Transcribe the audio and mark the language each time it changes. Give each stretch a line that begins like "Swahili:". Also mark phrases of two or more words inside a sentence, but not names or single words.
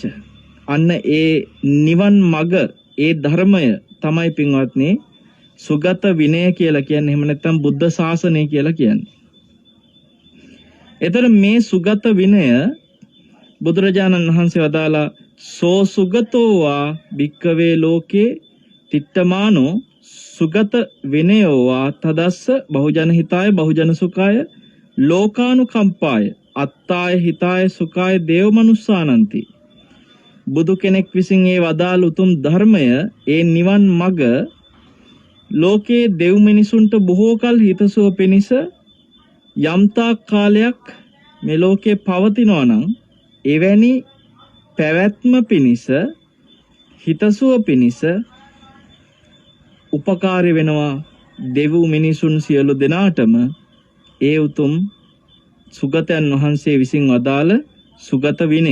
Sinhala: අන්න ඒ නිවන් මග ඒ ධර්මය තමයි පින්වත්නි සුගත විනය කියලා කියන්නේ. එහෙම නැත්නම් බුද්ධ ශාසනය කියලා කියන්නේ. එතන මේ සුගත විනය බුදුරජාණන් වහන්සේ වදාලා
Pali: සෝ සුගතෝ වා භික්කවේ ලෝකේ තිත්තමානෝ සුගත විනයෝ වා තදස්ස බහුජන හිතාය බහුජන සුඛාය ලෝකානුකම්පාය අත්තාය හිතාය සුඛාය දේව මනුස්සානಂತಿ.
Sinhala: බුදු කෙනෙක් විසින් ඒ වදාළ උතුම් ධර්මය ඒ නිවන් මඟ ලෝකේ දෙව් මිනිසුන්ට බොහෝ කල හිතසුව පිණිස යම්තාක් කාලයක් මේ ලෝකේ පවතිනවා නම් එවැනි පැවැත්ම පිණිස හිතසුව පිණිස උපකාරී වෙනවා දෙව් මිනිසුන් සියලු දෙනාටම ඒ උතුම් සුගතයන් වහන්සේ විසින් වදාළ සුගත විනය.